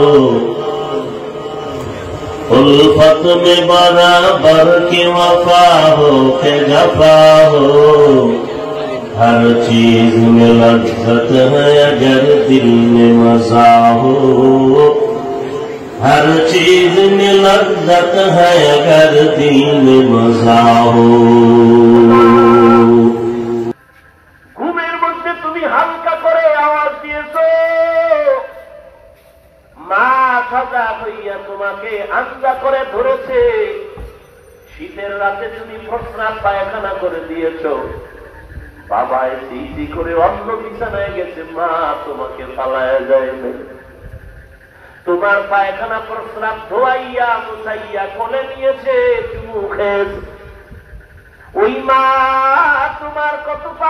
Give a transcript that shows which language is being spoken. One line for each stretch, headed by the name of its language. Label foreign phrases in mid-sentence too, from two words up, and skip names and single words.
Urdu: الفت میں برابر کی وفا ہو کہ جفا ہو، ہر چیز میں لذت ہے اگر دل میں مزہ ہو، ہر چیز میں لذت ہے اگر دل میں مزہ ہو،
Bangla: ঘুমের মধ্যে তুমি হালকা করে আওয়াজ দিয়েছো, মা সাজা হইয়া তোমাকে আঞ্জা করে ধরেছে, শীতের রাতে তুমি প্রস্রাব পায়খানা করে দিয়েছো, বাবা এসি করে অন্য বিছানায় গেছে, মা তোমাকে পালায়া যায়নি, তোমার পায়খানা প্রস্রাব ধোয়াইয়া মুছাইয়া কোলে নিয়েছে, চুমু খেয়েছে, ওই মা তোমার কত